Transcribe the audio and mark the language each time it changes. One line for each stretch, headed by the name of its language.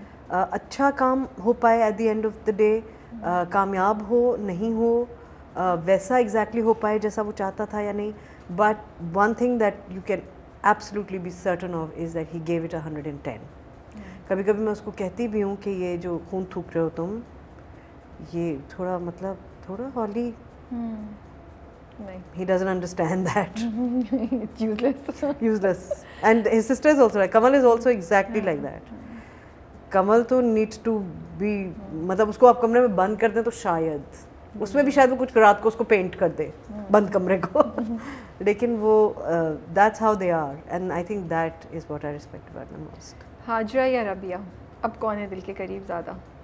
Hindi: अच्छा काम हो पाए at the end of the day, कामयाब हो नहीं हो, वैसा एग्जैक्टली हो पाए जैसा वो चाहता था या नहीं.
English: But one thing that you can absolutely be certain of is that he gave it 110.
Hindi: कभी कभी मैं उसको कहती भी हूँ कि ये जो खून थूक रहे हो तुम, ये थोड़ा हॉली
English: He doesn't understand that. It's useless. Useless. And his sister is also like, Kamal is also exactly like that.
Hindi: Kamal तो needs to be, मतलब उसको आप कमरे में बंद कर दें तो शायद उसमें भी शायद वो कुछ रात को उसको पेंट कर दे बंद कमरे को लेकिन वो that's how they are and I think that is what I respect about them most. Hazra या रबिया, अब कौन है दिल के करीब ज़्यादा?